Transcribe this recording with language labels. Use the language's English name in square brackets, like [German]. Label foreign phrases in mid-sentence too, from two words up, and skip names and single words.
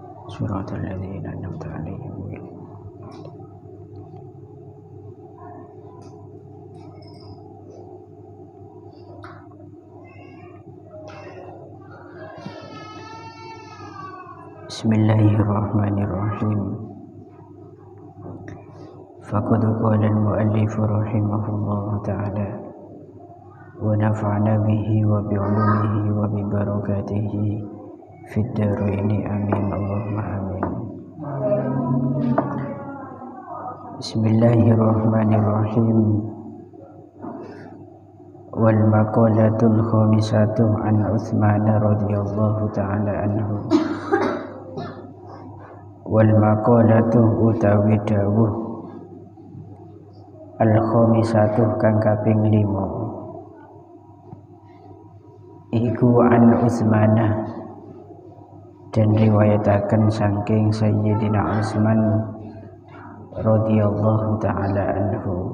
[Arabic] صراط الذين أنعمت عليهم Bismillahirrahmanirrahim. فقد قال المؤلف رحمه الله تعالى ونفعنا به وبعلومه وببركاته في الدارين آمين اللهم آمين. Bismillahirrahmanirrahim. والمقالة الخامسة عن عثمان رضي الله تعالى عنه. والمقالة [Javanese] utawi dawuh [Arabic] الخامسة [Javanese] kang kaping 5 iku an Utsmanah dan riwayataken saking Sayyidina Utsman [Arabic] رضي الله تعالى عنه.